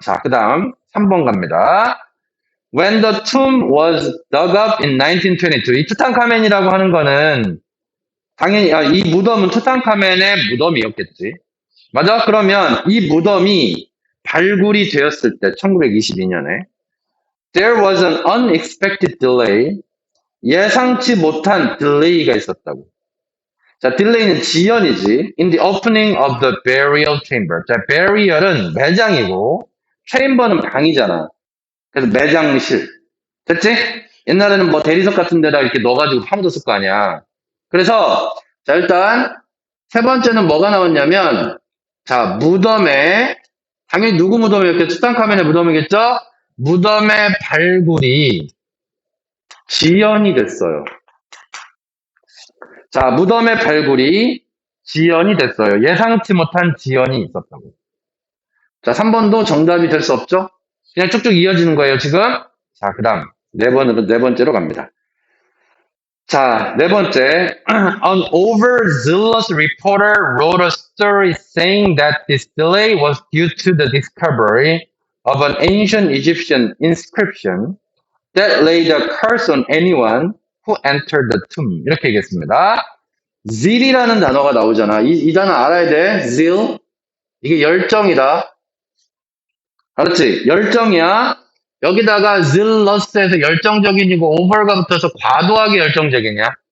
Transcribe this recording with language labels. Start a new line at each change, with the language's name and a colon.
Korean: 자, 그 다음 3번 갑니다.
English: When the tomb was dug up in 1922.
Korean: 이 투탕카멘이라고 하는 거는 당연히 이 무덤은 투탕카멘의 무덤이었겠지. 맞아? 그러면 이 무덤이 발굴이 되었을 때 1922년에
English: There was an unexpected delay.
Korean: 예상치 못한 딜레이가 있었다고. 자, 딜레이는 지연이지.
English: In the opening of the burial chamber.
Korean: 자, burial은 매장이고 chamber는 방이잖아. 그래서 매장실. 됐지? 옛날에는 뭐 대리석 같은 데다 이렇게 넣어가지고 파묻었을 거 아니야. 그래서 자, 일단 세 번째는 뭐가 나왔냐면 자, 무덤에 당연히 누구 무덤이었겠죠? 투탕카멘의 무덤이겠죠? 무덤의 발굴이 지연이 됐어요. 자, 무덤의 발굴이 지연이 됐어요. 예상치 못한 지연이 있었다고. 자, 3번도 정답이 될 수 없죠? 그냥 쭉쭉 이어지는 거예요, 지금. 자, 그 다음, 네 번째로 갑니다. 자, 네 번째.
English: An overzealous reporter wrote a story saying that this delay was due to the discovery of an ancient Egyptian inscription that laid a curse on anyone who entered the tomb.
Korean: 이렇게 얘기했습니다. zeal이라는 단어가 나오잖아. 이 단어 알아야 돼. zeal. 이게 열정이다. 알았지? 열정이야. 여기다가 zealous에서 열정적인이고 over가 붙어서 과도하게 열정적이냐?